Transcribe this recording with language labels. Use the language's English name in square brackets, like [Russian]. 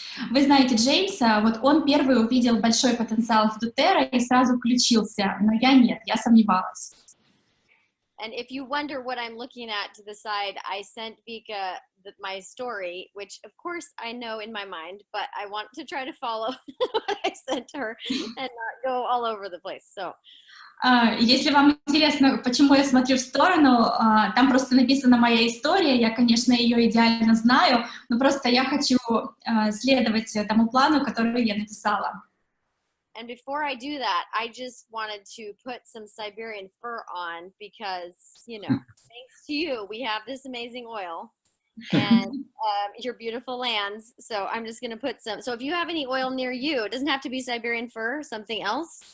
[Russian] Вы знаете Джеймса, вот он первый увидел большой потенциал в doTERRA и сразу включился, но я нет, я сомневалась. [English] And if you wonder what I'm looking at to the side, I sent Vika my story, which of course I know in my mind, but I want to try to follow what I sent to her and not go all over the place. So. [Russian] Если вам интересно, почему я смотрю в сторону, там просто написана моя история, я, конечно, ее идеально знаю, но просто я хочу следовать тому плану, который я написала. [English] And before I do that, I just wanted to put some Siberian fur on because, you know, thanks to you, we have this amazing oil and your beautiful lands. So I'm just going to put some. So if you have any oil near you, it doesn't have to be Siberian fur, something else.